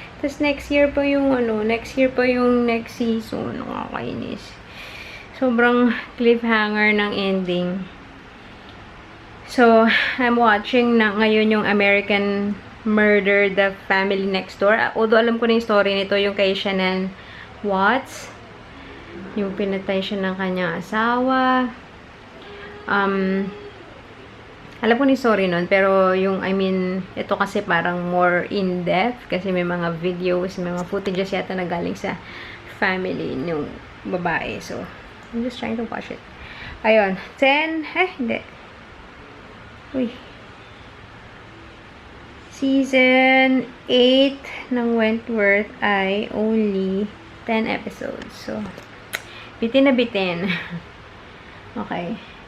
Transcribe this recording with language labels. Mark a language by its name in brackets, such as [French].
[Filipino] Tapos next year pa yung next season. Nakakainis. Sobrang cliffhanger ng ending. [English] So, I'm watching [Filipino] na ngayon yung American Murder, The Family Next Door. Although alam ko na yung story nito, yung kay Shannon Watts. Yung pinatay siya ng kanyang asawa. Alam ko ni story nun, pero yung, ito kasi parang more in-depth kasi may mga videos, may mga footages yata na galing sa family ng babae. [English] So, I'm just trying to watch it. [Filipino] Ayun. 10, hindi. Uy. Season 8 ng Wentworth ay only 10 episodes. So, bitin na bitin. Okay.